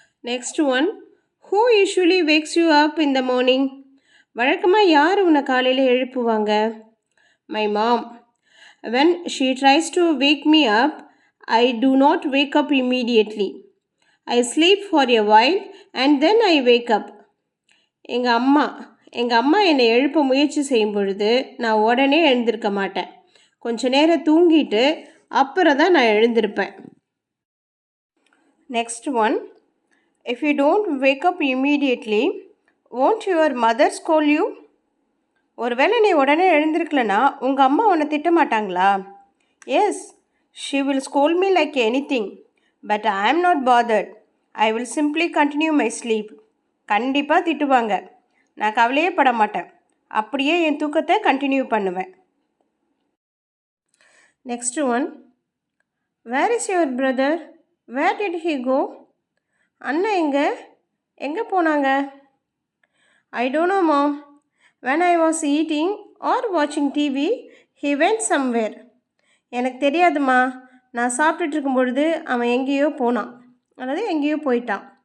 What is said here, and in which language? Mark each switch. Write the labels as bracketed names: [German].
[English] Next one, who usually wakes you up in the morning? [Tamil] வழக்கமாக யார் உன்னை காலையில் எழுப்புவாங்க? [English] My mom. When she tries to wake me up, I do not wake up immediately. I sleep for a while and then I wake up. [Tamil] எங்கள் அம்மா என்னை எழுப்ப முயற்சி செய்யும் பொழுது நான் உடனே எழுந்திருக்க மாட்டேன். கொஞ்ச நேரம் தூங்கிட்டு அப்புறம் தான் நான் எழுந்திருப்பேன். [English] Next one, if you don't wake up immediately won't your mother scold you? [Tamil] ஒருவேளை நீ உடனே எழுந்திருக்கலனா உங்கள் அம்மா உன்னை திட்ட மாட்டாங்களா? [English] Yes, she will scold me like anything, but I am not bothered. I will simply continue my sleep. [Tamil] கண்டிப்பாக திட்டுவாங்க, நான் கவலையே பட மாட்டேன், அப்படியே என் தூக்கத்தை கண்டினியூ பண்ணுவேன். [English] Next one, where is your brother? Where did he go? [Tamil] அண்ணன் எங்கே போனாங்க? [English] I don't know mom. when I was eating or watching TV, he went somewhere. [Tamil] எனக்கு தெரியாதுமா, நான் சாப்பிட்டுட்டு இருக்கும் பொழுது அவன் எங்கேயோ போனான், அதாவது எங்கேயோ போயிட்டான்.